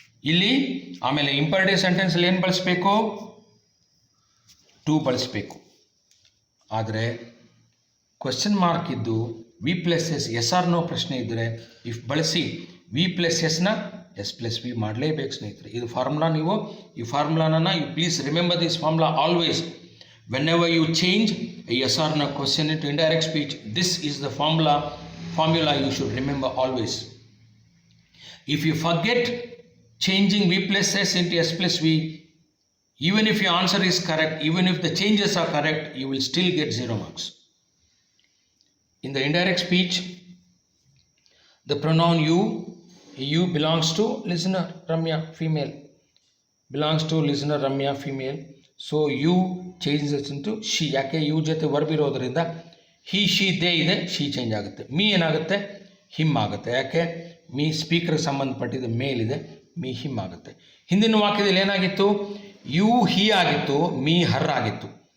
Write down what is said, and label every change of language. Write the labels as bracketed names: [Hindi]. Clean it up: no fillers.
[Kannada] ಇಲ್ಲಿ ಆಮೇಲೆ ಇಂಪರೇಟಿವ್ ಸೆಂಟೆನ್ಸಲ್ಲಿ ಏನು ಬಳಸಬೇಕು? ಟು ಬಳಸಬೇಕು. ಆದರೆ ಕ್ವಶನ್ ಮಾರ್ಕ್ ಇದ್ದು V plus S S R no ಪ್ರಶ್ನೆ ಇದ್ದರೆ ಇಫ್ ಬಳಸಿ ವಿ ಪ್ಲಸ್ ಎಸ್ನ ಎಸ್ ಪ್ಲಸ್ ವಿ ಮಾಡಲೇಬೇಕು ಸ್ನೇಹಿತರೆ. ಇದು ಫಾರ್ಮುಲಾ. ನೀವು ಈ ಫಾರ್ಮುಲಾನ [English] You please remember this formula always. whenever you change a yes or no question into indirect speech, this is the formula you should remember always. If you forget changing v plus s into s plus v, even if your answer is correct, even if the changes are correct, you will still get 0 marks. In the indirect speech, the pronoun you belongs to listener Ramya, female, belongs to listener Ramya, female. So you changes into she. ಯಾಕೆ? [Kannada] You ಜೊತೆ verb ಇರೋದರಿಂದ he she they ಇದೆ, she change ಆಗುತ್ತೆ. Me ಏನಾಗುತ್ತೆ? Him ಆಗುತ್ತೆ. ಯಾಕೆ? Me ಸ್ಪೀಕರ್ಗೆ ಸಂಬಂಧಪಟ್ಟಿದ್ದು ಮೇಲ್ ಇದೆ, ಮೀ ಹಿಮ್ ಆಗುತ್ತೆ. ಹಿಂದಿನ ವಾಕ್ಯದಲ್ಲಿ ಏನಾಗಿತ್ತು? ಯು ಹಿ ಆಗಿತ್ತು, ಮೀ ಹರ್ ಆಗಿತ್ತು.